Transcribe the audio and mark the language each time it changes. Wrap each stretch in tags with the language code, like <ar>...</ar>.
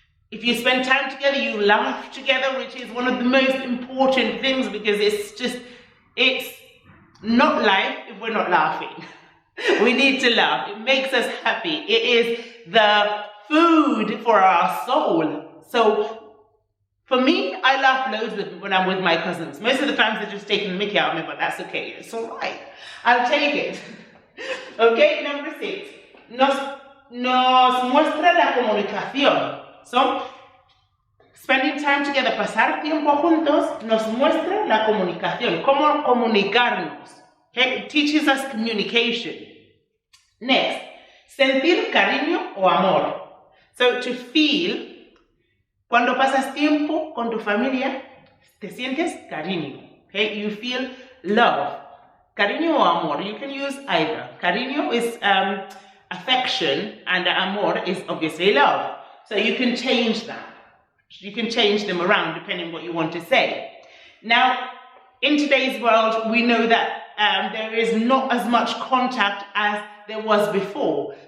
<en>If you spend time together, you laugh together, which is one of the most important things because it's not life if we're not laughing. We need to laugh. It makes us happy. It is the food for our soul. So, for me, I laugh loads when I'm with my cousins. Most of the times they're just taking the mickey out of me, but that's okay. It's all right. I'll take it. Okay, number 6.</en> <es>Nos muestra la comunicación.</es> <en>So, spending time together,</en> <es>pasar tiempo juntos, nos muestra la comunicación. Cómo comunicarnos.</es> <en>Okay, it teaches us communication.</en> <es>Next, sentir cariño o amor.</es> <en>So, to feel.</en> <es>Cuando pasas tiempo con tu familia, te sientes cariño.</es> <en>Okay? You feel love.</en> <es>Cariño o amor.</es> <en>You can use either. Cariño is affection and amor is obviously love. So you can change that. You can change them around depending on what you want to say. Now, in today's world, we know that there is not as much contact as there was before.</en>